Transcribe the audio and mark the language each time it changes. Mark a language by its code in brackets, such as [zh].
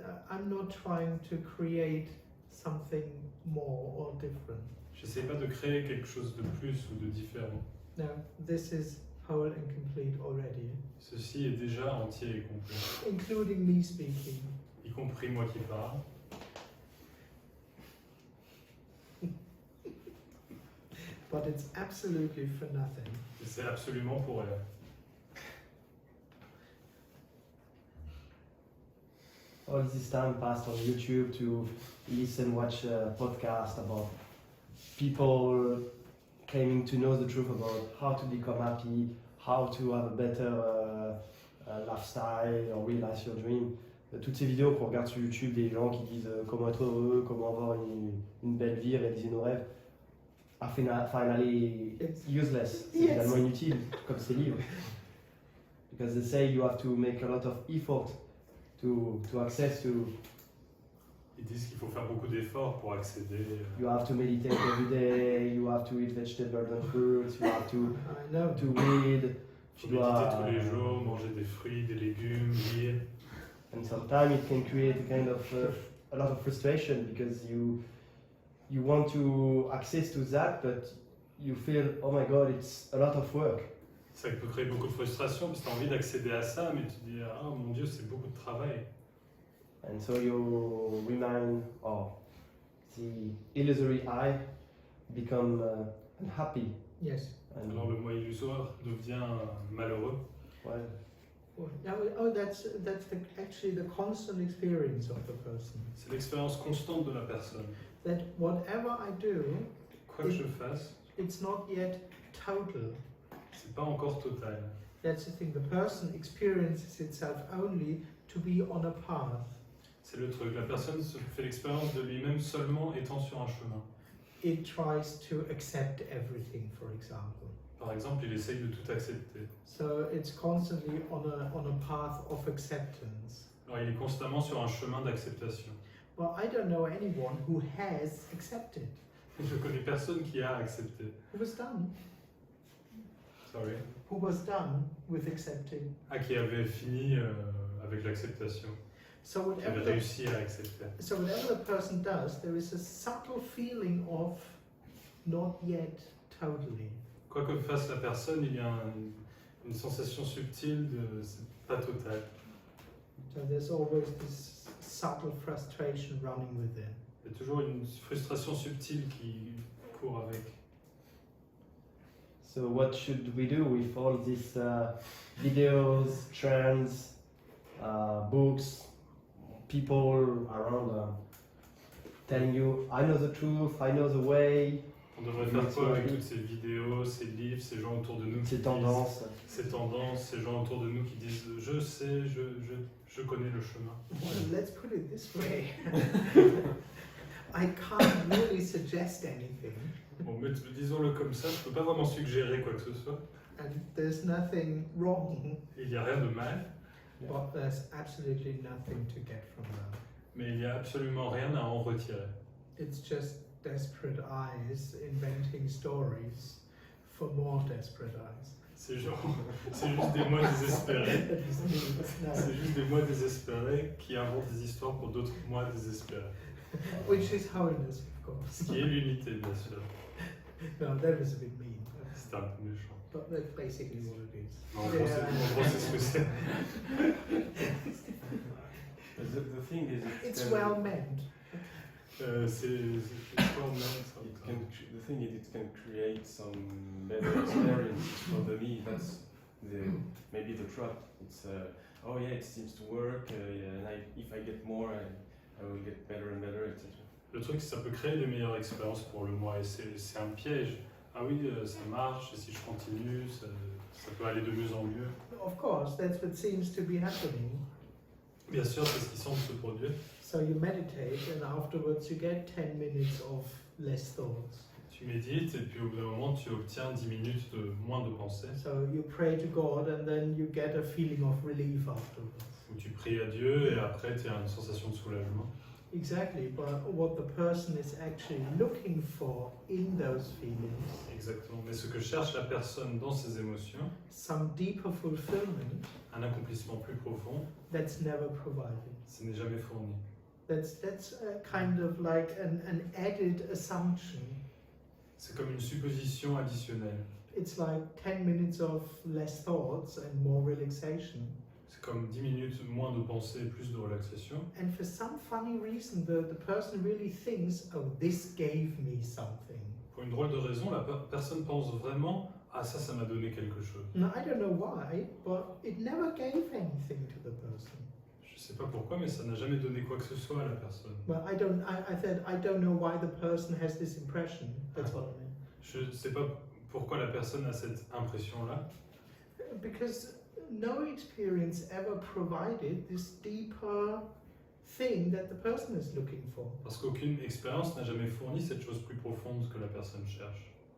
[en] I'm not trying to create something more or different. [fr] J'essaie pas de créer quelque chose de plus ou de différent. [en] No, this is whole and complete already, [fr] Ceci est déjà entier et complet, [en] including me speaking. [fr] y compris moi qui parle. [en] But it's absolutely for nothing. [fr] Et c'est absolument pour rien. [en] All this time passed on YouTube to listen, watch a podcast about people claiming to know the truth about how to become happy, how to have a better lifestyle or realize your dream. [fr] Toutes ces vidéos qu'on regarde sur YouTube des gens qui disent comment être heureux, comment avoir une belle vie, réaliser nos rêves, [en] are finally useless. [fr] C'est finalement inutile, comme ces livres. [en] Because they say you have to make a lot of effort to access to. [fr] Ils disent qu'il faut faire beaucoup d'efforts pour accéder. [en] You have to meditate every day. You have to eat vegetables and fruits. You have to I know. read. [fr] Il faut méditer tous les jours, manger des fruits, des légumes, lire. [en] and sometimes it can create a kind of a lot of frustration because you want to access to that, but you feel, oh my god, it's a lot of work. [fr] Ça peut créer beaucoup de frustration parce que tu as envie d'accéder à ça, mais tu te dis ah mon Dieu, c'est beaucoup de travail. [en] And so you remain, or the illusory I become unhappy. Yes. And [fr] Alors le moi illusoire devient malheureux. [en] well, That's actually the constant experience of the person. [fr] C'est l'expérience constante de la personne. [en] That whatever I do, [fr] Quoi que je fasse, [en] it's not yet total. [fr] c'est pas encore total. [en] That's the thing. The person experiences itself only to be on a path. [fr] C'est le truc. La personne se fait l'expérience de lui-même seulement étant sur un chemin. [en] It tries to accept everything, for example. [fr] Par exemple, il essaye de tout accepter. [en] So it's constantly on a path of acceptance. [fr] Alors il est constamment sur un chemin d'acceptation. [en] Well, I don't know anyone who has accepted. [fr] Je connais personne qui a accepté. [en] Who was done? Sorry. Who was done with accepting? [fr] Ah, qui avait fini avec l'acceptation. [en] So [fr] Qui avait réussi à accepter. [en] So whatever the person does, there is a subtle feeling of not yet totally. [fr] Quoi que fasse la personne, il y a une sensation subtile de c'est pas total. [en] So there's always this subtle frustration running within. [fr] Il y a toujours une frustration subtile qui court avec. [en] so what should we do with all these videos, trends, books, people around telling you, I know the truth, I know the way, [fr] On devrait faire quoi avec toutes ces vidéos, ces livres, ces gens autour de nous qui ces disent- tendances? ces tendances, ces gens autour de nous qui disent je sais, je connais le chemin. [en] Well, let's put it this way. I can't really suggest anything, [fr] Bon, mais disons-le comme ça, je peux pas vraiment suggérer quoi que ce soit. [en] and there's nothing wrong, [fr] Il n'y a rien de mal, [en] but there's absolutely nothing to get from that. [fr] mais il n'y a absolument rien à en retirer. [en] It's just desperate eyes inventing stories for more desperate eyes. [fr] C'est juste des moi désespérés. [en] At least me, but no. [fr] C'est juste des moi désespérés qui inventent des histoires pour d'autres moi désespérés. [en] Which is holiness, of course. [fr] Ce qui est l'unité, bien sûr. [en] No, that was a bit mean, [fr] C'est un peu méchant. [en] but that's basically what it is. [fr] En gros, en gros, c'est ce que c'est. [en] The thing is, It's well meant. [fr] C'est pas au même, [en] the thing is, it can create some better experiences for me. That's maybe the trap. It's oh yeah, it seems to work. Yeah, and if I get more, I will get better and better, etc. [fr] Le truc, c'est que ça peut créer des meilleures expériences pour le moi, et c'est un piège. Ah oui, ça marche, et si je continue, ça peut aller de mieux en mieux. [en] Of course, that's what seems to be happening. [fr] Bien sûr, c'est ce qui semble se produire. [en] So you meditate, and afterwards you get 10 minutes of less thoughts. [fr] Tu médites, et puis au bout d'un moment, tu obtiens 10 minutes de moins de pensée. [en] So you pray to God, and then you get a feeling of relief afterwards. [fr] Où tu pries à Dieu, et après, tu as une sensation de soulagement. [en] Exactly, but what the person is actually looking for in those feelings, [fr] Exactement. Mais ce que cherche la personne dans ses émotions, [en] some deeper fulfillment [fr] un accomplissement plus profond, [en] that's never provided. [fr] ce n'est jamais fourni. [en] That's a kind of like an added assumption. [fr] C'est comme une supposition additionnelle. [en] It's like 10 minutes of less thoughts and more relaxation. [fr] C'est comme 10 minutes moins de pensée et plus de relaxation. [en] And for some funny reason, the person really thinks, oh, this gave me something. [fr] Pour une drôle de raison, la personne pense vraiment « Ah, ça m'a donné quelque chose [en] Now, I don't know why, but it never gave anything to the person. ». [fr] Je sais pas pourquoi, mais ça n'a jamais donné quoi que ce soit à la personne. [en] Well, I said, I don't know why the person has this impression. That's what I meant. [fr] Je sais pas pourquoi la personne a cette impression-là. [en] Because no experience ever provided this deeper thing that the person is looking for. [fr] Parce qu'aucune expérience n'a jamais fourni cette chose plus profonde que la personne cherche.